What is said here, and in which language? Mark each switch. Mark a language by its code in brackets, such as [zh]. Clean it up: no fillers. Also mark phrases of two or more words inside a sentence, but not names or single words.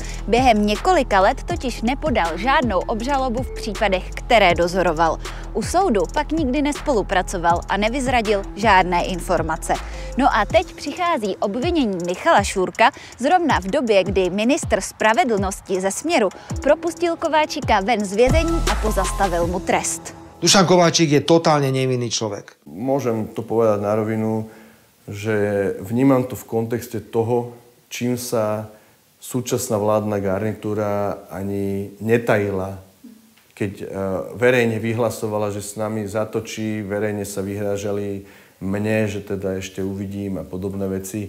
[cs] Během několika let totiž nepodal žádnou obžalobu v případech, které dozoroval. U soudu pak nikdy nespolupracoval a nevyzradil žádné informace. No a teď přichází obvinění Michala Šůrka zrovna v době, kdy ministr spravedlnosti ze Směru propustil Kováčika ven z vězení a pozastavil mu trest. [sk] Dušan Kováčik je totálne nevinný človek. Môžem to povedať na rovinu, že vnímam to v kontexte toho, čím sa súčasná vládna garnitúra ani netajila, keď verejne vyhlasovala, že s nami zatočí, verejne sa vyhrážali mne, že teda ešte uvidím a podobné veci.